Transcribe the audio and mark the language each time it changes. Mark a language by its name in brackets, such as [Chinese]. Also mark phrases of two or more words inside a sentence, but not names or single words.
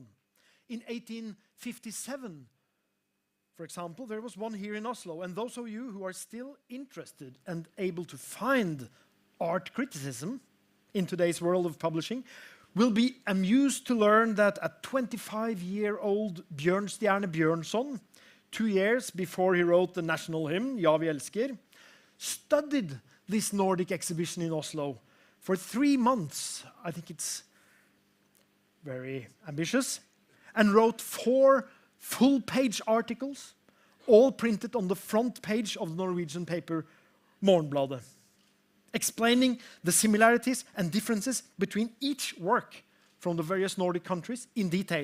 [English] In 1857, for example, there was one here in Oslo, and those of you who are still interested and able to find art criticism in today's world of publishing will be amused to learn that a 25-year-old Bjørnstjerne Bjørnson, 2 years before he wrote the national hymn, [Norwegian] Ja, vi elsker, [English] studied this Nordic exhibition in Oslo for 3 months. I think it's very ambitious, and wrote 4 full-page articles, all printed on the front page of the Norwegian paper Morgenbladet, explaining the similarities and differences between each work from the various Nordic countries in detail.